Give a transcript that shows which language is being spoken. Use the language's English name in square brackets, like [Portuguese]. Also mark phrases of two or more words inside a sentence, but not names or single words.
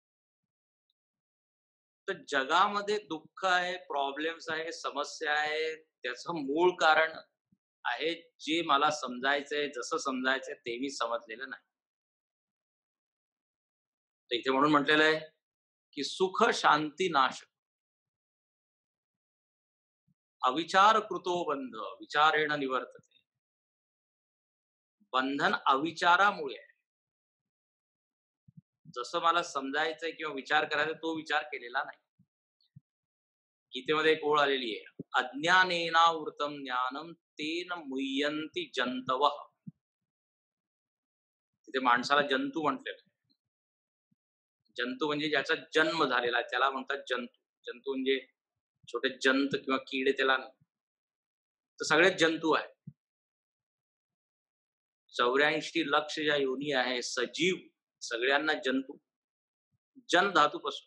[Marathi] तर जगामध्ये दुःख आहे, प्रॉब्लेम्स आहे, समस्या आहे, त्याचं मूळ कारण आहे जे मला समजायचंय, जसं समजायचंय ते मी समजलेलं नाही. तर इथे म्हणून म्हटलेलं आहे की सुख शांती नाश, [Sanskrit] अविचार कृतो बंध विचारेण निवर्तते. [Marathi] बंधन अविचारामुळे आहे. जसं मला समजायचंय किंवा विचार करायचा तो विचार केलेला नाही. गीतेमध्ये एक ओळ आलेली आहे, [Sanskrit] अज्ञानेनावृतम ज्ञानम तेन मुह्यन्ति जंतवः. [Marathi] तिथे माणसाला जंतू म्हटलेलं आहे. जंतू म्हणजे ज्याचा जन्म झालेला आहे त्याला म्हणतात जंतू. जंतू म्हणजे छोटे जंत किंवा किडे त्याला नाही. तर सगळेच जंतू आहे. 84 लक्ष ज्या योनी आहे सजीव, सगळ्यांना जंतू, जन धातूपासून.